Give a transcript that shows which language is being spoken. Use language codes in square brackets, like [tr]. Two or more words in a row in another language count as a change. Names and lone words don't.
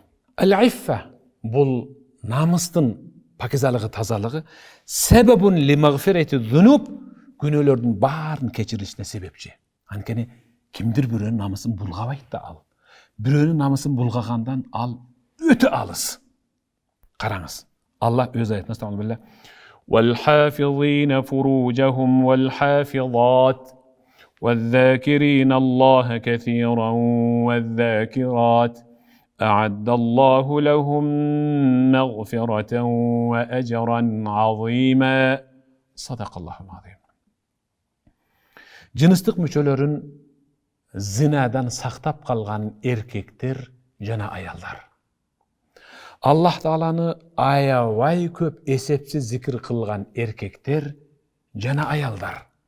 [ky] Ал-иффа бул намыстын пакизалыгы, тазалыгы [ar] سبب لمغفرة ذنوب, [ky] күнөөлөрдүн баарын кечиришине себепчи. Анткени кимдир бирөөнүн намысын булгабайт да ал. Бирөөнүн намысын булгагандан ал өтө алыс. Караңыз. Алла өз аятында стамбилла [ar] وَالْحَافِظِينَ فُرُوجَهُمْ وَالْحَافِظَاتِ وَالذَّاكِرِينَ اللَّهَ كَثِيرًا وَالذَّاكِرَاتِ أَعَدَّ اللَّهُ لَهُمْ مَغْفِرَةً وَأَجْرًا عَظِيمًا صدق الله العظيم. [ky] Жыныстык мүчөлөрүн зинадан сактап калган эркектер жана аялдар. Аллах Тааланы аябай көп эсепсиз зикир кылган эркектер жана аялдар.